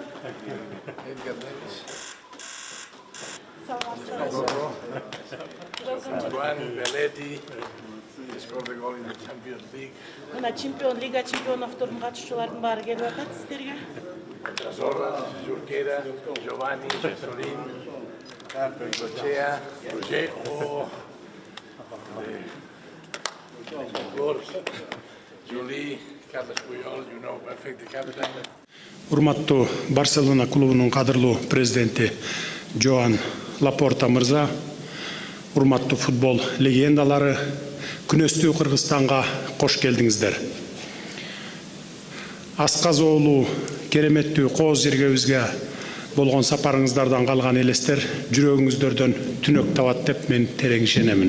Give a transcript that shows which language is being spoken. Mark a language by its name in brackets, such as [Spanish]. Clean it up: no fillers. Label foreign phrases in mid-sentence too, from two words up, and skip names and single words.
[English] Juan Belletti scored the goal in the Champions League. [Kyrgyz] Мына чемпион лига чемпиондордун катышуучулардын баары келип атат сиздерге. [English] Zorra, Junquera, Giovanni, Jesolin, Gochea, Roger, of course, Julie, Carlos Puyol, you know, perfect the captain. [Kyrgyz] Урматтуу Барселона клубунун кадырлуу президенти Жоан Лапорта мырза, урматтуу футбол легендалары, күнөстүү Кыргызстанга кош келдиңиздер. Асказоолуу кереметтүү кооз жергебизге болгон сапарыңыздардан калган элестер жүрөгүңүздөрдөн түнөк табат деп мен терең ишенемин.